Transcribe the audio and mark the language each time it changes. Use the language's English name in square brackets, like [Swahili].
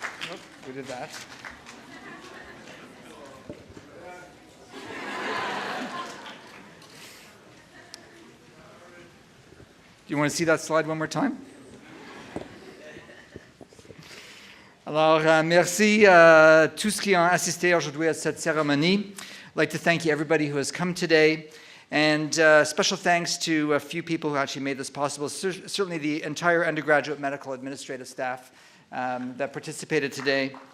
[English] Nope, we did that. Do you want to see that slide one more time? [French] Alors, merci à tous qui ont assisté aujourd'hui à cette cérémonie. [English] I'd like to thank you, everybody who has come today, and special thanks to a few people who actually made this possible. Certainly the entire undergraduate medical administrative staff that participated today.